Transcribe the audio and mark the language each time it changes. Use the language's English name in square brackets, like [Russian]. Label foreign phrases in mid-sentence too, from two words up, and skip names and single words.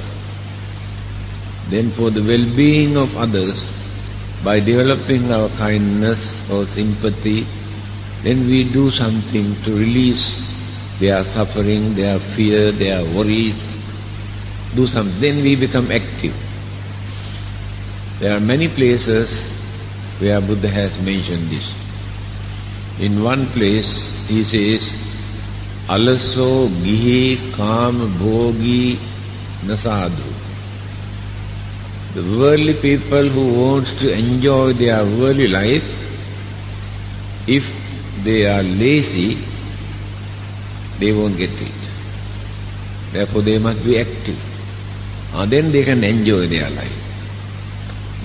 [English] Then for the well-being of others, by developing our kindness or sympathy, then we do something to release their suffering, their fear, their worries. Do something, then we become active. There are many places where Buddha has mentioned this. In one place he says, [Pali] Alaso gihi kam bhogi nasadu. [English] The worldly people who want to enjoy their worldly life, if they are lazy, they won't get it. Therefore they must be active. Then they can enjoy their life.